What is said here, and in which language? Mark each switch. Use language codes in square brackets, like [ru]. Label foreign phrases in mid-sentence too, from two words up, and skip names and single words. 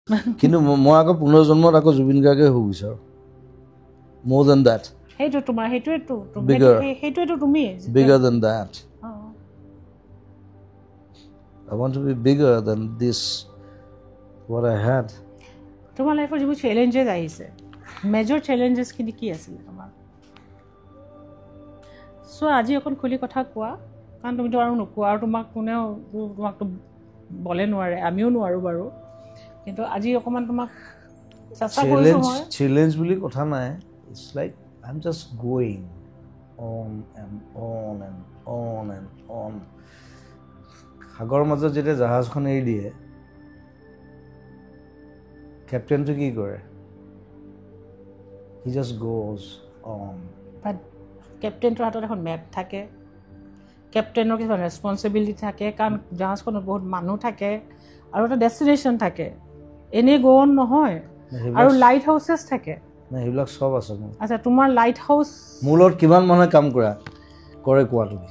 [as] কিন্তু মই আকৌ পুনৰ্জন্মত আকৌ জুবিন গাৰ্গে হ'ব বিচাৰোঁ [en] more than that [as] সেইটো তোমাৰ সেইটোৱেতো সেইটোৱেতো তুমি [en] bigger than that I want to be bigger than this what I had [as] তোমাৰ লাইফৰ যিবোৰ চেলেঞ্জেছ আহিছে [en] major challenges [as] কি আছিলে তোমাৰ চ' আজি অকণ খুলি কথা কোৱা কাৰণ তুমিতো আৰু নোকোৱা আৰু কোনেও তোমাকতো বলে নোৱাৰে আমিও নোৱাৰোঁ বাৰু কিন্তু আজি অকণমান তোমাক চেষ্টা কৰিছোঁ মই চেলেঞ্জ বুলি কথা নাই [en] it's like I'm just going on and on and on and on [as] সাগৰৰ মাজত যেতিয়া জাহাজখন এৰি দিয়ে কেপ্টেইনটো কি কৰে [en] he just goes on [as] but কেপ্টেইনটোৰ হাতত এখন মেপ থাকে কেপ্টেইনৰ কিছুমান ৰেছপনচিবিলিটি থাকে কাৰণ জাহাজখনত বহুত মানুহ থাকে আৰু এটা ডেষ্টিনেশ্যন থাকে এনেই [en] go on [as] নহয় আৰু [en] light houses [as] থাকে না সেইবিলাক সব আছে মোৰ আচ্ছা তোমাৰ [en] light house [as] মোৰ লগত কিমান মানুহে কাম কৰে কোৱা তুমি